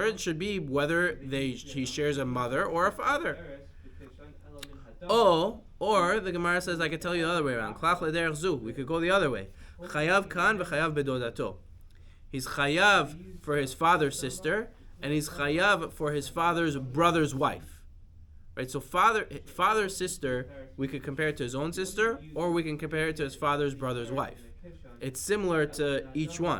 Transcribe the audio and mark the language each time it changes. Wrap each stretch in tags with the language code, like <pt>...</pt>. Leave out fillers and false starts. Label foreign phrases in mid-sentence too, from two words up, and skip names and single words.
<en>It should be whether he shares a mother or a father. Or the Gemara says, I could tell you the other way around.</en> <he>Klach lederech zu.</he> <en>We could go the other way.</en> <he>Chayav kan v'chayav bedodato.</he> <en>He's chayav for his father's sister, and he's chayav for his father's brother's wife. Right? So father's sister, we could compare it to his own sister, or we can compare it to his father's brother's wife. It's similar to each one.</en>